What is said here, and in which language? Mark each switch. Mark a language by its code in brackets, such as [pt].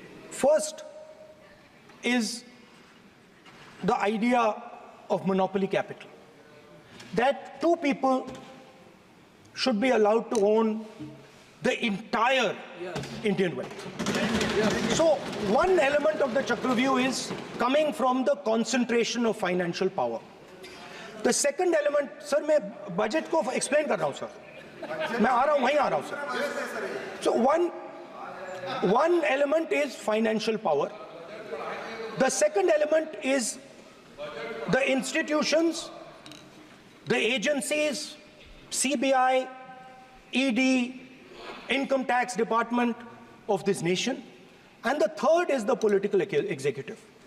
[en] First is the idea of monopoly capital, that two people should be allowed to own the entire Indian wealth. So one element of the Chakravyuh is coming from the concentration of financial power. The second element, sir, [hi] मैं budget को explain कर रहा हूं sir, मैं आ रहा हूं, वहीं आ रहा हूं sir. [en] So one element is financial power. The second element is the institutions, the agencies, CBI, ED, Income Tax Department of this nation, and the third is the political executive.